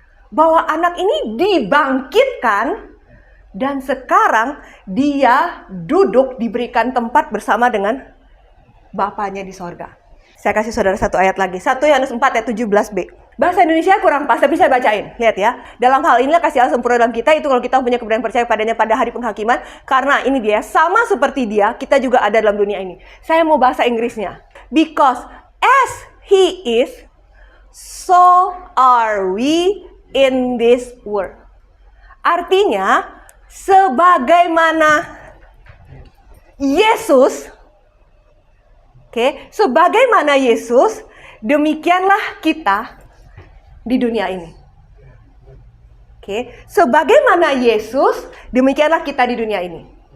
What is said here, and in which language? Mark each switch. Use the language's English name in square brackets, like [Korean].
[Indonesian] Bahwa anak ini dibangkitkan, dan sekarang dia duduk diberikan tempat bersama dengan Bapanya di sorga. Saya kasih saudara satu ayat lagi. 1 Yohanes 4 ayat 17b. Bahasa Indonesia kurang pas, tapi saya bacain. Lihat ya. Dalam hal inilah kasih Allah sempurna dalam kita, itu kalau kita punya keberanian percaya padanya pada hari penghakiman. Karena ini dia, sama seperti dia, kita juga ada dalam dunia ini. Saya mau bahasa Inggrisnya. [English] Because as he is, so are we in this world. [Indonesian] Artinya, sebagaimana Yesus, sebagaimana Yesus, demikianlah kita di dunia ini. Sebagaimana Yesus, demikianlah kita di dunia ini.